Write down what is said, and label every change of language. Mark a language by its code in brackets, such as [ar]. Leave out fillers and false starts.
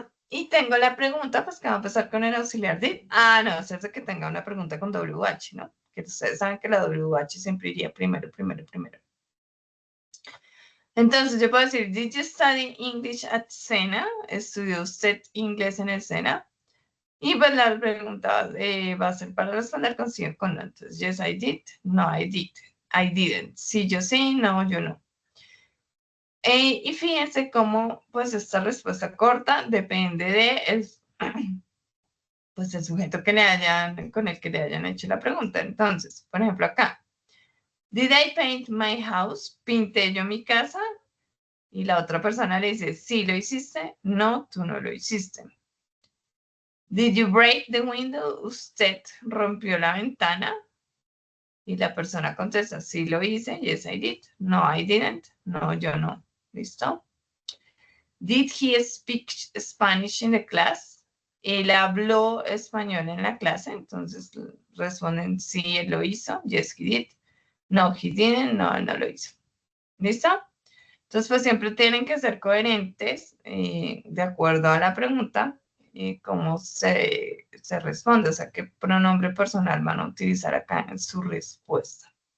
[es] Y tengo la pregunta, pues que va a empezar con el auxiliar did. Ah, no, es que tenga una pregunta con WH, ¿no? Que ustedes saben que la WH siempre iría primero. Entonces yo puedo decir, [en] did you study English at Sena? [es] ¿Estudió usted inglés en el Sena? Y pues la pregunta va a ser para responder con sí o con no. [en] Entonces, yes, I did. No, I did. I didn't. [es] Sí, yo sí, no, yo no. Y fíjense cómo, pues, esta respuesta corta depende de pues, el sujeto con el que le hayan hecho la pregunta. Entonces, por ejemplo, acá. [en] Did I paint my house? [es] ¿Pinté yo mi casa? Y la otra persona le dice, sí, lo hiciste. No, tú no lo hiciste. [en] Did you break the window? [es] ¿Usted rompió la ventana? Y la persona contesta, sí lo hice. [en] Yes, I did. No, I didn't. [es] No, yo no. ¿Listo? [en] Did he speak Spanish in the class? [es] Él habló español en la clase. Entonces responden, sí, él lo hizo. [en] Yes, he did. No, he didn't. [es] No, él no lo hizo. ¿Listo? Entonces, pues siempre tienen que ser coherentes de acuerdo a la pregunta y cómo se responde, o sea, qué pronombre personal van a utilizar acá en su respuesta.